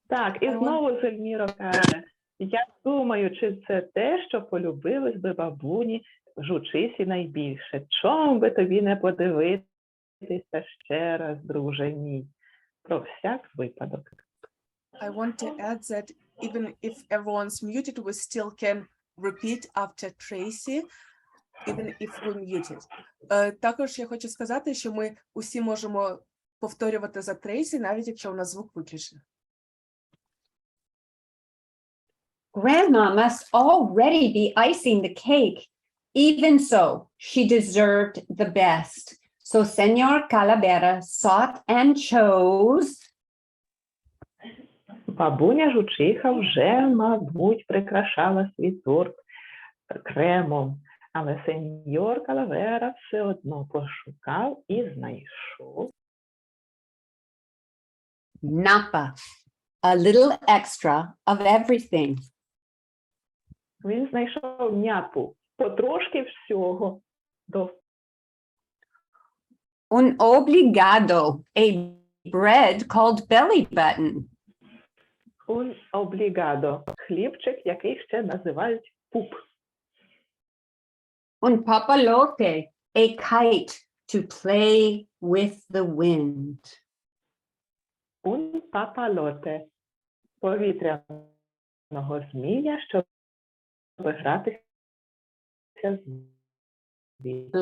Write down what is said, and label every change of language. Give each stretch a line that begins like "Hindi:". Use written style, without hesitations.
Ukrainian: Так, і знову Зельміро каже, я думаю, чи це те, що полюбилось би бабуні жучисі найбільше. Чом би тобі не подивитися ще раз, друже мій? Про всяк випадок.
English: I want to add that even if everyone's muted, we still can repeat after Tracy, even if we're muted.
Ukrainian: Також я хочу сказати, що ми усі можемо повторювати за Трейсі, навіть якщо у нас звук виключений.
English: Grandma must already be icing the cake. Even so, she deserved the best. So Senor Calavera sought and chose.
Ukrainian: Бабуня жучиха вже, мабуть, прикрашала свій торт кремом, але сеньор Калавера все одно пошукав і знайшов.
English: Napa, a little extra of everything.
Ukrainian: Він знайшов няпу, потрошки всього.
Spanish: Un obligado,
English: a bread called belly button.
Spanish: Un obrigado,
Ukrainian: хлібчик, який ще називають пуп.
Spanish: Un papalote,
English: a kite to play with the wind.
Spanish: Un papalote,
Ukrainian: повітряного змія, щоб гратися з вітром.